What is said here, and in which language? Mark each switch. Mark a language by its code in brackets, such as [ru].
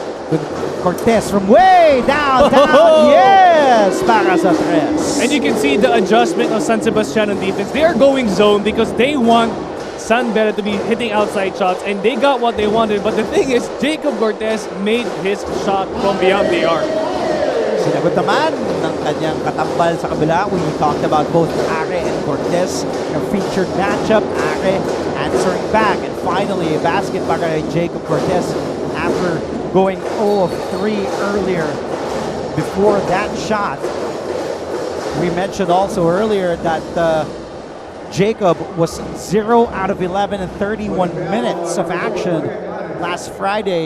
[en] With Cortez from way downtown, yes, [tl] para sa tres. [en] And you can see the adjustment of San Sebastian on defense. They are going zone because they want San Beda to be hitting outside shots, and they got what they wanted. But the thing is, Jacob Cortez made his shot from beyond the arc. [tl] Sinagot naman ng kanyang katambal sa kabila. [en] We talked about both Are and Cortez, a featured matchup. Are answering back, and finally a basket [tl] para kay Jacob Cortez [en] after going 0 of 3 earlier before that shot. We mentioned also earlier that Jacob was 0 out of 11 in 31 minutes of action last Friday.